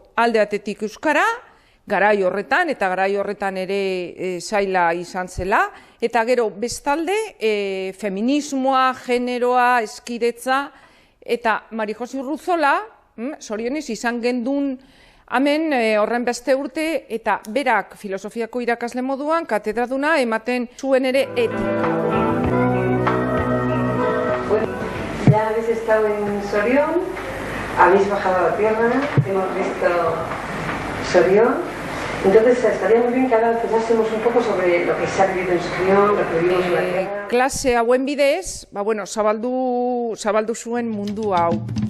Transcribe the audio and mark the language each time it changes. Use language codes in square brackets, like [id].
[eu] Alde batetik euskara, garai horretan, eta garai horretan ere zaila izan zela, eta gero bestalde feminismoa, generoa, eskidetza, eta Mari Josi Urruzola, zorionez izan gendun hemen horren beste urte, eta berak filosofiako irakasle moduan katedraduna ematen zuen ere etika. [es] Ya habéis estado en Sorión, habéis bajado a la tierra, hemos visto Sorión. Entonces estaría muy bien que ahora pensásemos un poco sobre lo que se ha vivido en Sorión, lo que vivimos en la tierra. [eu] Klase hauen bidez, zabaldu zuen mundu hau.